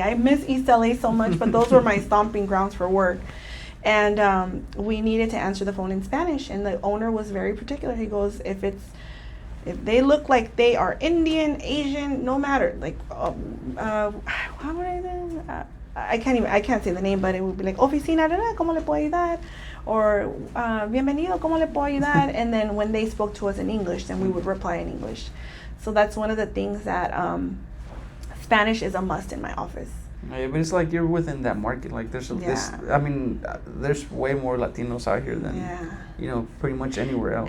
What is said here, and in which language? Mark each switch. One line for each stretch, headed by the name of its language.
English: I miss East LA so much, but those were my stomping grounds for work. And we needed to answer the phone in Spanish, and the owner was very particular. He goes, if they look like they are Indian, Asian, no matter, like, how would I say? I can't say the name, but it would be like,
Spanish: oficina, ¿cómo le puedo ayudar?
English: Or
Spanish: bienvenido, ¿cómo le puedo ayudar?
English: And then when they spoke to us in English, then we would reply in English. So that's one of the things that Spanish is a must in my office. Yeah, but it's like you're within that market. Like there's there's way more Latinos out here than you know, pretty much anywhere else.